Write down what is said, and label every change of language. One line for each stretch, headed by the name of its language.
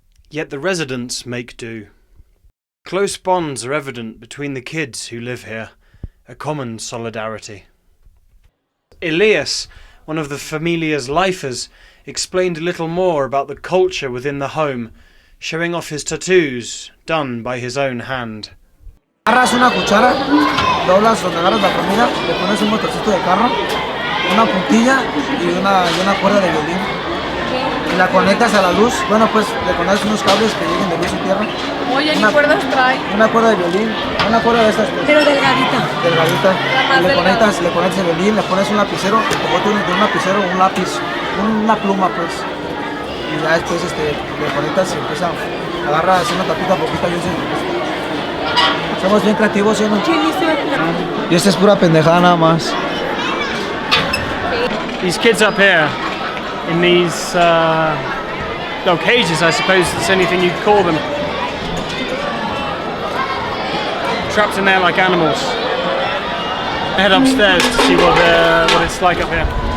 English: Yet the residents make do. Close bonds are evident between the kids who live here, a common solidarity. Elias, one of the Familia's lifers, explained a little more about the culture within the home, showing off his tattoos done by his own hand.
Spanish: Agarras una cuchara, doblas donde agarras la comida, le pones un motorcito de carro, una puntilla y una cuerda de violín. Y la conectas a la luz. Bueno, pues le conectas unos cables que lleguen de luz y tierra. Oye, ¿ni cuerdas trae? Una cuerda de violín, una cuerda de estas. Pues, pero delgadita. Delgadita. Le conectas el violín, le pones un lapicero, de un lapicero, un lápiz, una pluma, pues. Y ya después le conectas y empieza a agarrar así una tapita poquita y somos bien creativos, ¿sí o no? Y esta es pura pendejada nada más.
English: These kids up here, in these cages, I suppose that's anything you'd call them, trapped in there like animals. I head upstairs to see what it's like up here.